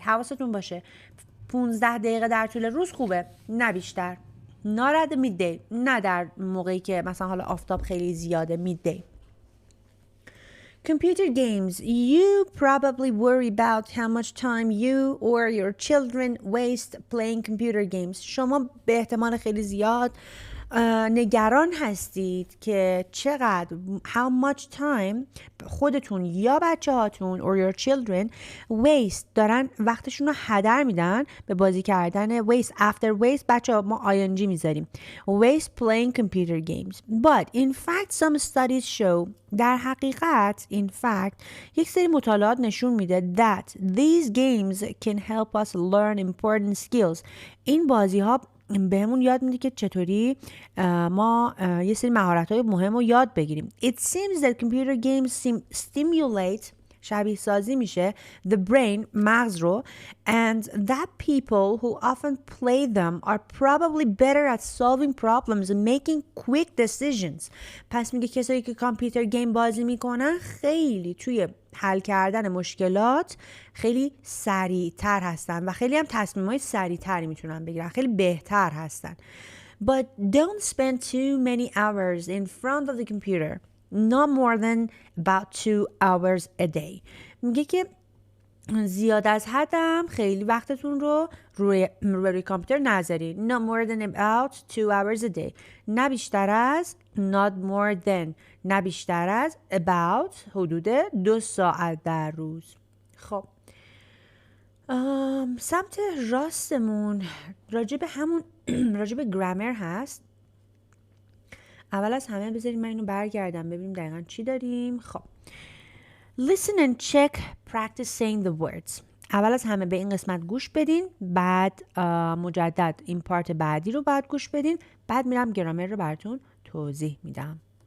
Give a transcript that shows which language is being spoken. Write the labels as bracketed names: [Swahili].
[Persian] حواستون باشه 15 دقیقه در طول روز خوبه نه بیشتر. [English] not at midday [Persian] نه در موقعی که مثلا حالا آفتاب خیلی زیاده [English] midday. Computer games. You probably worry about how much time you or your children waste playing computer games. [Persian] شما به احتمال خیلی زیاد نگران هستید که چقدر [English] how much time [Persian] خودتون یا بچه هاتون [English] or your children waste [Persian] دارن وقتشون رو هدر میدن به بازی کردن [English] waste. after waste [Persian] بچه ها ما [English] ing [Persian] میذاریم [English] waste playing computer games. but in fact some studies show [Persian] در حقیقت [English] in fact یک سری مطالعات نشون میده that these games can help us learn important skills. [Persian] این بازی ها بهمون یاد میده که چطوری ما یه سری مهارت‌های مهم رو یاد بگیریم. [English] It seems that computer games stimulate [Persian] شبیه سازی میشه [English] the brain [Persian] مغز رو [English] and that people who often play them are probably better at solving problems and making quick decisions. [Persian] پس میگه کسایی که کامپیوتر گیم بازی میکنن خیلی توی حل کردن مشکلات خیلی سریعتر هستن و خیلی هم تصمیمای سریعتری میتونن بگیرن، خیلی بهتر هستن. [English] But don't spend too many hours in front of the computer. Not more than about 2 hours a day. [Persian] میگه که زیاد از حدم خیلی وقتتون رو روی کامپیوتر نذارید. [English] Not more than about 2 hours a day. [Persian] نه بیشتر از [English] not more than [Persian] نه بیشتر از [English] about [Persian] حدود 2 ساعت در روز. خب سمت راستمون راجب گرامر هست. اول از همه بذارید من اینو برگردم ببینیم دقیقا چی داریم. [English] خب Listen and check practice saying the words. [Persian] اول از همه به این قسمت گوش بدین، بعد مجدد این پارت بعدی رو بعد گوش بدین، بعد میرم گرامر رو براتون توضیح میدم.